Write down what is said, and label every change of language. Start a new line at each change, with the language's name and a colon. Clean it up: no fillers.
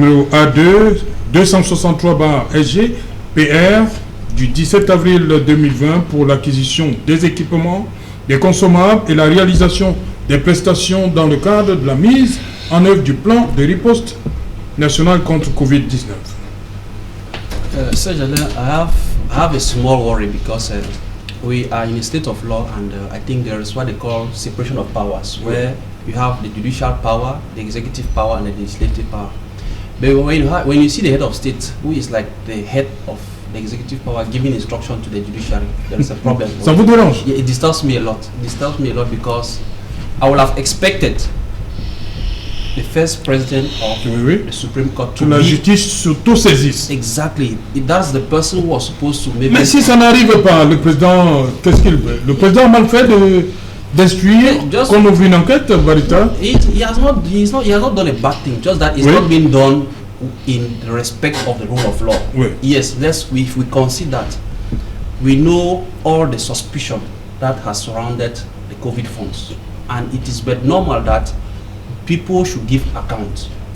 French: A2 263/SG PR du 17 avril 2020 pour l'acquisition des équipements, des consommables et la réalisation des prestations dans le cadre de la mise en œuvre du plan de riposte national contre Covid-19.
English: Serge Alain, I have a small worry because we are in a state of law, and I think there is what they call separation of powers, where you have the judicial power, the executive power, and the legislative power. But when you see the head of state, who is like the head of the executive power, giving instruction to the judiciary, there is a problem.
French: Ça vous dérange?
English: It disturbs me a lot. It disturbs me a lot because I would have expected the first president of the Supreme Court to
French: la justice s'auto-saisisse.
English: Exactly. That's the person who was supposed to maybe...
French: Mais si ça n'arrive pas, le président, qu'est-ce qu'il veut? Le président a mal fait d'instruire qu'on ouvre une enquête, Barita?
English: He has not done a bad thing, just that it's not been done in the respect of the rule of law. Yes, if we consider that, we know all the suspicion that has surrounded the COVID funds, and it is but normal that people should give account.